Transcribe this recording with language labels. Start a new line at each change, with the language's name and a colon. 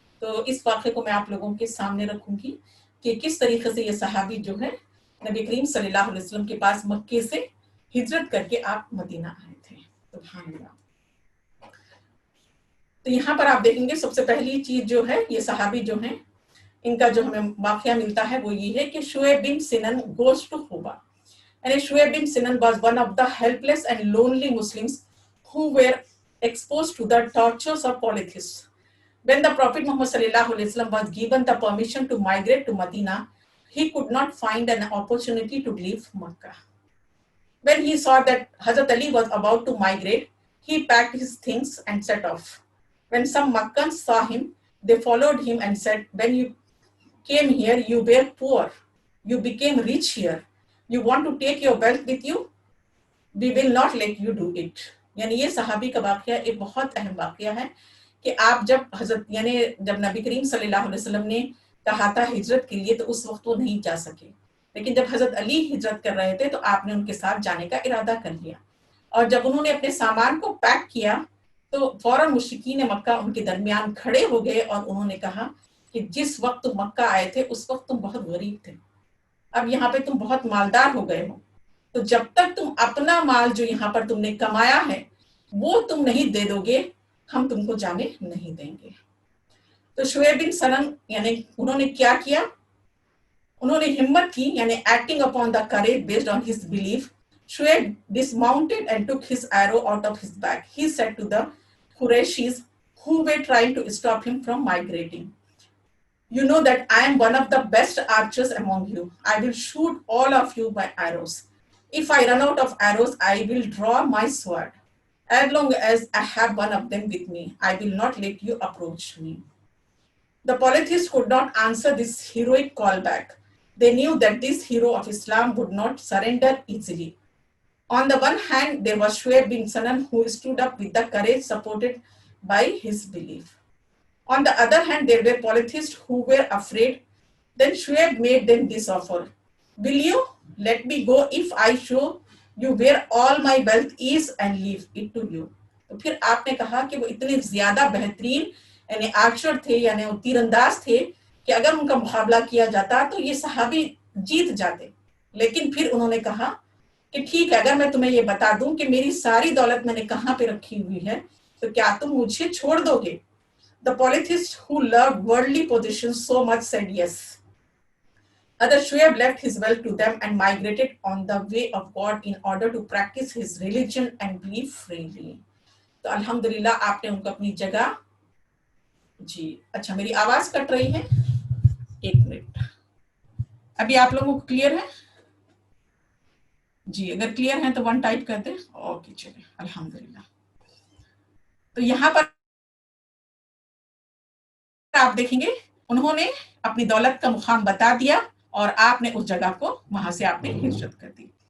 Hindi: तो इस वाक़े को मैं आप लोगों के सामने रखूँगी कि किस तरीके से ये सहाबी जो है नबी करीम सल्लल्लाहु अलैहि वसल्लम के पास मक्के से हिजरत करके आप मदीना आए थे। सुभान अल्लाह। तो यहाँ पर आप देखेंगे सबसे पहली चीज जो है, ये सहाबी जो है इनका जो हमें वाक़या मिलता है वो ये है कि शुएब बिन सिनन
English: Goes to Quba. यानी Shuaib bin Sinan was one of the helpless and lonely Muslims who were exposed to the tortures of polytheists. When the Prophet Muhammad sallallahu alaihi wasallam was given the permission to migrate to Medina, he could not find an opportunity to leave Makkah. When he saw that Hazrat Ali was about to migrate, he packed his things and set off. When some Makkans saw him, they followed him and said, when you came here, you were poor. You became rich here. You want to take your wealth with you? We will not let you do it.
Hindi: यानी ये सहाबी का वाक़या एक बहुत अहम वाक़या है कि आप जब जब नबी करीम सल्लल्लाहु अलैहि वसल्लम ने कहा था हिजरत के लिए तो उस वक्त वो नहीं जा सके, लेकिन जब हजरत अली हिजरत कर रहे थे तो आपने उनके साथ जाने का इरादा कर लिया, और जब उन्होंने अपने सामान को पैक किया तो फौरन मुश्रिकीन मक्का उनके दरमियान खड़े हो गए और उन्होंने कहा कि जिस वक्त तुम मक्का आए थे उस वक्त तुम बहुत गरीब थे, अब यहाँ पे तुम बहुत मालदार हो गए हो, तो जब तक तुम अपना माल जो यहाँ पर तुमने कमाया है वो तुम नहीं दे दोगे, हम तुमको जाने नहीं देंगे। तो शुएब बिन सनन यानी उन्होंने क्या किया, उन्होंने हिम्मत की, यानी
English: Acting upon the courage based on his belief, Shuaib dismounted and took his arrow out of his bag. He said to the Qurayshis who were trying to stop him from migrating, you know that I am one of the best archers among you. I will shoot all of you by arrows. If I run out of arrows, I will draw my sword. As long as I have one of them with me, I will not let you approach me. The polytheists could not answer this heroic callback. They knew that this hero of Islam would not surrender easily. On the one hand, there was Shuaib bin Sanan, who stood up with the courage supported by his belief. On the other hand, there were polytheists who were afraid. Then Shuaib made them this offer. Will you let me go if I show you where all my wealth is and leave it to you?
Hindi: तो फिर आपने कहा कि वो इतने ज्यादा बेहतरीन यानी आर्चर थे, यानी वो तीरंदाज थे कि अगर उनका मुकाबला किया जाता तो ये सहाबी जीत जाते। लेकिन फिर उन्होंने कहा कि ठीक है, अगर मैं तुम्हें ये बता दूं कि मेरी सारी दौलत मैंने कहाँ पे रखी हुई है तो क्या तुम मुझे छोड़ दोगे?
English: The polytheist who loved worldly possessions so much said yes. Other Shuaib left his wealth to them and migrated on the way of God in order to practice his religion and believe freely.
Hindi: तो अल्हम्दुलिल्लाह आपने उनको अपनी जगह जी। अच्छा, मेरी आवाज cut रही है, एक मिनट। अभी आप लोगों को क्लियर है जी? अगर क्लियर है तो 1 टाइप कर दे। ओके, चलिए, अल्हम्दुलिल्लाह। तो यहाँ पर आप देखेंगे उन्होंने अपनी दौलत का मुकाम बता दिया और आपने उस जगह को वहां से आपने हिजरत कर दी।